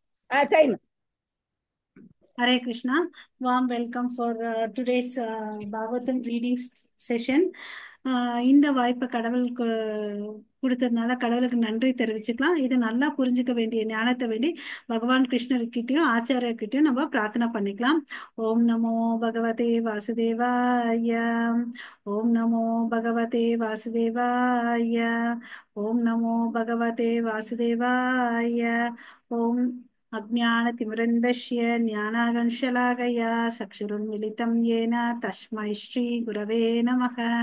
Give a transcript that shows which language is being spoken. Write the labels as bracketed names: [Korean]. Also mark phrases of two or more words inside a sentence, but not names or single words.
[English] Time. [Sanskrit] Hare Krishna. [English] Warm welcome for today's Bhagavatam reading session. [Tamil] இந்த வாய்ப்பை கடவுளுக்கு கொடுத்ததுனால கடவுளுக்கு நன்றி தெரிவிச்சுக்கலாம். இதை நல்லா புரிஞ்சுக்க வேண்டிய ஞானத்தை வேண்டி பகவான் கிருஷ்ணர்கிட்டயும் ஆச்சாரியர்கிட்டயும் நம்ம பிரார்த்தனை பண்ணிக்கலாம். [Sanskrit] ओं नमो भगवते वासुदेवाय. ओं नमो भगवते वासुदेवाय. ओं नमो भगवते वासुदेवाय. ஓம் अज्ञानतिमिरन्दस्य ज्ञानागंशलाकया चक्षुरुन्मिलितं येन तस्मै श्रीगुरवे नमः।